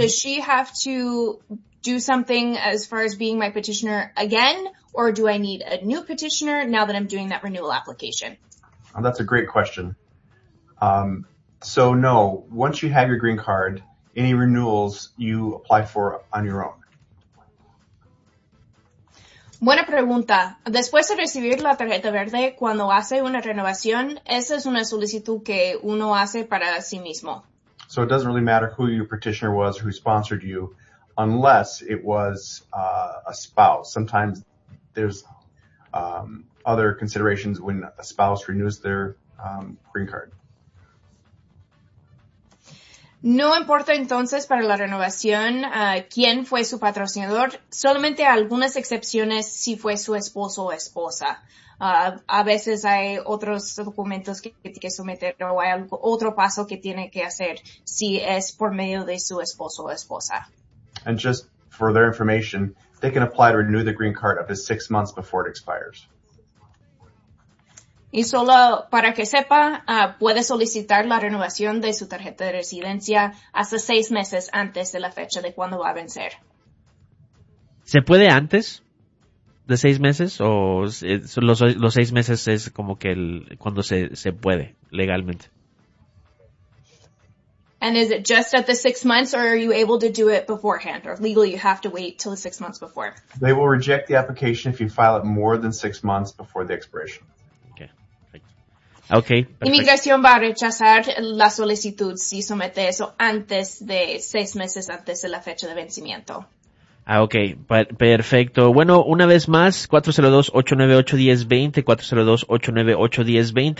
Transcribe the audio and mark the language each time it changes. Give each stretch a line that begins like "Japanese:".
English: Does she have to do something as far as being my petitioner again? Or do I need a new petitioner now that I'm doing that renewal application? Oh, that's a great question. So no, once you have your green card, any renewals you apply for on your own.
Spanish: Buena pregunta. Después de recibir la tarjeta verde, cuando hace una renovación, esa es una solicitud que uno hace para sí mismo.
English: So it doesn't really matter who your petitioner was, who sponsored you, unless it was a spouse. Sometimes there's other considerations when a spouse renews their green card.
Spanish: No importa entonces para la renovación quién fue su patrocinador, solamente algunas excepciones si fue su esposo o esposa. A veces hay otros documentos que tiene que someter o hay otro paso que tiene que hacer si es por medio de su esposo o esposa.
English: And just for their information, they can apply to renew the green card up to 6 months before it expires.
Spanish: Y solo para que sepa, puede solicitar la renovación de su tarjeta de residencia hasta 6 meses antes de la fecha de cuando va a vencer. ¿Se puede antes de 6 meses o los 6 meses es como que cuando se puede legalmente?
English: And is it just at the 6 months or are you able to do it beforehand or legally you have to wait till the 6 months before? They will reject the application if you file it more than 6 months before the expiration. Okay. Perfect.
Spanish: Inmigración va a rechazar la solicitud si somete eso antes de 6 meses antes de la fecha de vencimiento. Ah, okay, perfecto. Bueno, una vez más, 402-898-1020, 402-898-1020.